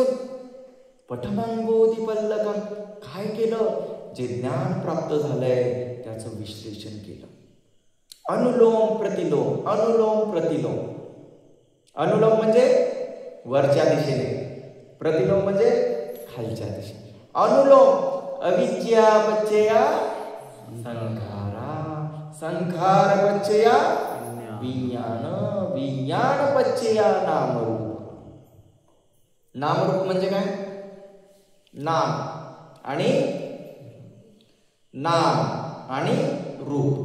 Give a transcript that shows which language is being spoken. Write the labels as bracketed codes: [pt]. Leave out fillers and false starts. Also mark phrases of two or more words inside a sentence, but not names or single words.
[pi] पठमं बोधिपल्लकं. [mr] काय केलं? जे ज्ञान प्राप्त झालंय त्याचं विश्लेषण केलं. अनुलोम प्रतिलोम, अनुलोम प्रतिलोम. अनुलोम म्हणजे वरच्या दिशेने, प्रतिलोम म्हणजे खालच्या दिशेने. [pi] अनुलोम अविद्या पच्चया संखारा, संखार पच्चया विज्ञान, विज्ञान पच्चया नामरूप. [mr] नामरूप म्हणजे काय? नाम आणि रूप.